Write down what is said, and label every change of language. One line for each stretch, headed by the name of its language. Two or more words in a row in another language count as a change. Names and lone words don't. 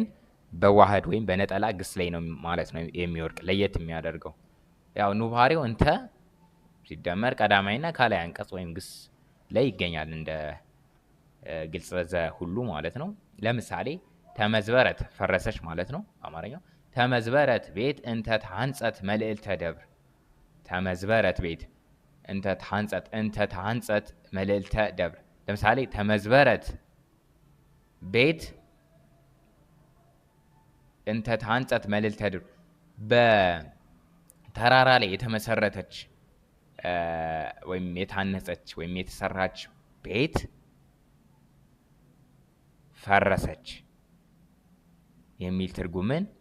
Amharic: በዋህድ ወይም በነጠላ ግስ ላይ ነው ማለት ነው የሚወድቅ። ለየት የሚያደርገው ያው ኑባሬው እንተ ሲደመር ቀዳማይና ካላይ አንቀጽ ወይም ግስ ላይ ይገኛል እንደ ግልጸ ዘ ሁሉ ማለት ነው። ለምሳሌ ተመዝበረት ፈረሰች ማለት ነው አማርኛው።
Geez: ተመዝበረት ቤት እንተ ታንጸት መልዕልተ ደብር። ተመዝበረት ቤት እንተ ታንጸት መልዕልተ ደብር።
Amharic: ለምሳሌ
Geez: ተመዝበረት ቤት እንተ ታንጸት መልዕልተ ደብር
Amharic: በተራራ ላይ የተመሰረተች ወይም የታነጸች ወይም የተሰራች ቤት ፈረሰች የሚል ትርጉምን